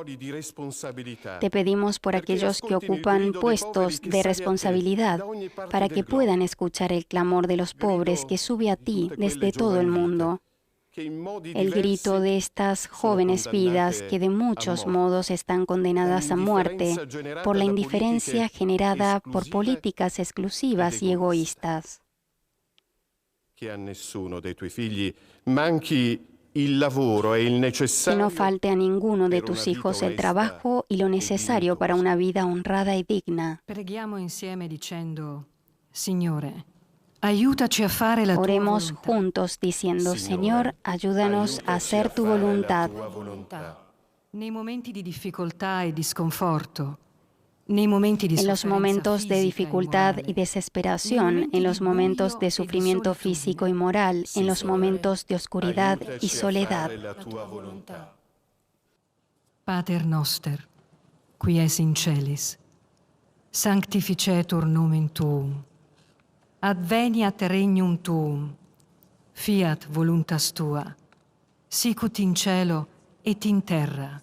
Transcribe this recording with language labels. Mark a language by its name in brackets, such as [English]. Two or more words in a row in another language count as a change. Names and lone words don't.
[Spanish] Te pedimos por aquellos que ocupan puestos de responsabilidad, para que puedan escuchar el clamor de los pobres que sube a ti desde todo el mundo. El grito de estas jóvenes vidas que de muchos modos están condenadas a muerte por la indiferencia generada por políticas exclusivas y egoístas. [Italian] Que a nessuno dei tuoi figli manchi il lavoro e il [Spanish] Que [Italian] necessario. [Spanish] no falte a ninguno de tus hijos el trabajo y lo necesario para una vida honrada y digna. [Italian] Preghiamo insieme dicendo, Signore, aiutaci a fare la tua [Spanish] Oremos [Italian] volontà. [Spanish] juntos diciendo, Señor, ayúdanos a hacer tu voluntad. [Italian] Nei momenti di difficoltà e di sconforto, [Spanish] en los momentos de dificultad y desesperación, en los momentos de sufrimiento físico y moral, en los momentos de oscuridad y soledad. [Latin] Pater noster, qui es in celis, sanctificetur nomen tuum, adveniat regnum tuum, fiat voluntas tua, sicut in cielo et in terra.